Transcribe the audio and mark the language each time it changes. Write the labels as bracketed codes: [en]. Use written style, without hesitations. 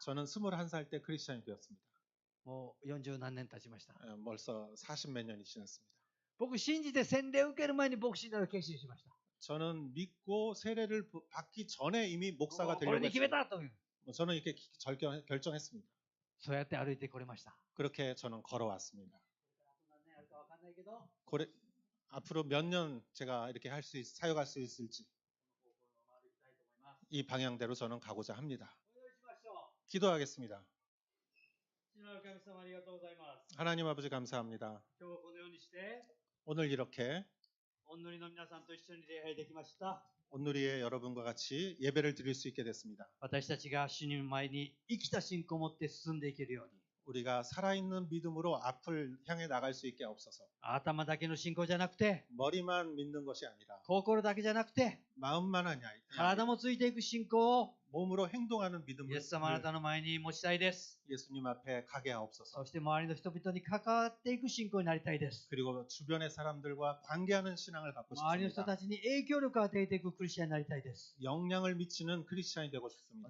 [ko] 저는 21살 때 크리스찬이 되었습니다. [ja] もう40何年経ちました。 [ko] 벌써 40몇 년이 지났습니다. [ja] 僕信じて洗礼を受ける前に牧師になる決心しました。 [ko] 저는 믿고 세례를 받기 전에 이미 목사가 [ja] これに決め [ko] 했습니다. [ja] たという、 [ko] 저는 이렇게 결정했습니다. [ja] そうやって歩いてこれました。 [ko] 그렇게 저는 걸어왔습니다. [ja] 何年あるかわかんないけど、 [ko] 앞으로 몇 년 제가 이렇게 사역할 수 있을지 [ja] この方向を回りたいと思います。 [ko] 이 방향대로 저는 가고자 합니다. [ja] お祈りしましょう。 [ko] 기도하겠습니다. [ja] 父なる神様ありがとうございます。 [ko] 하나님 아버지 감사합니다. [ja] 今日はこのようにして、 [ko] 오늘 이렇게 [ja] お祈りの皆さんと一緒に礼拝できました。 [ko] 온누리의 여러분과 같이 예배를 드릴 수 있게 됐습니다. [ja] 私たちが主に前に生きた信仰を持って進んでいけるように、 [ko] 우리가 살아있는 믿음으로 앞을 향해 나갈 수 있게 없어서 [ja] 頭だけの信仰じゃなくて、 [ko] 머리만 믿는 것이 아니라 [ja] 心だけじゃなくて、 [ko] 마음만 아니라 [ja] 体もついていく信仰を [ko] 몸으로 행동하는 [ja] イエ [ko] 믿음을 [ja] ス様あなたの前に持ちたいです。 [ko] 예수님 앞에 가게 하옵소서. [ja] そして周りの人々に関わっていく信仰になりたいです。 [ko] 그리고 주변의 사람들과 관계하는 신앙을 갖고 [ja] 周りの人 [ko] 싶습니다. [ja] たちに影響力を与えていくクリスチャンになりたいです。 [ko] 영향을 미치는 크리스찬이 되고 싶습니다.